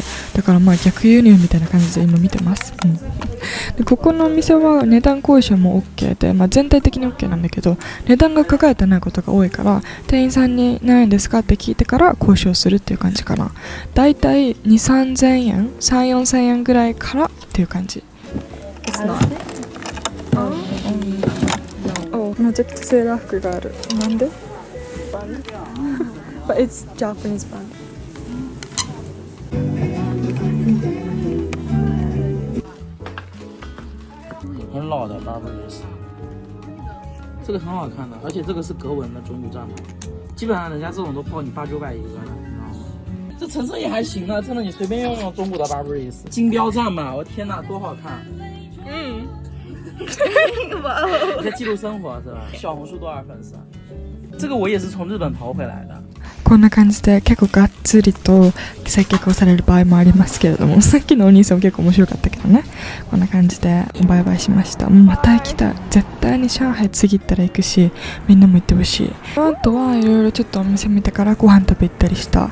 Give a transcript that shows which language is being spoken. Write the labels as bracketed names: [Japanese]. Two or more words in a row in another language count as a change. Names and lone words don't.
[Japanese] だから逆輸入みたいな感じで今見てます。でここのお店は値段交渉も OK で、全体的に OK なんだけど、値段が書かれてないことが多いから、店員さんに何円ですかって聞いてから交渉するっていう感じかな。だいたい 2,3000 円 3,4000 円ぐらいからっていう感じ。マジックセーラー服がある。 [English] なんで？ But it's Japanese band. [Chinese] 很老的 Burberry， 这个很好看的，而且这个是格纹的中古战袍，基本上人家这种都报你800-900一个了，你知道吗？这成色也还行啊，真的你随便用中古的 Burberry， 金标战嘛，我天哪，多好看！你在记录生活是吧？小红书多少粉丝啊？这个我也是从日本淘回来的。 [Japanese] こんな感じで結構がっつりと接客をされる場合もありますけれども、さっきのお兄さんも結構面白かったけどね。こんな感じでバイバイしました。また行きたい。絶対に上海次行ったら行くし、みんなも行ってほしい。あとはいろいろちょっとお店見てからご飯食べ行ったりした。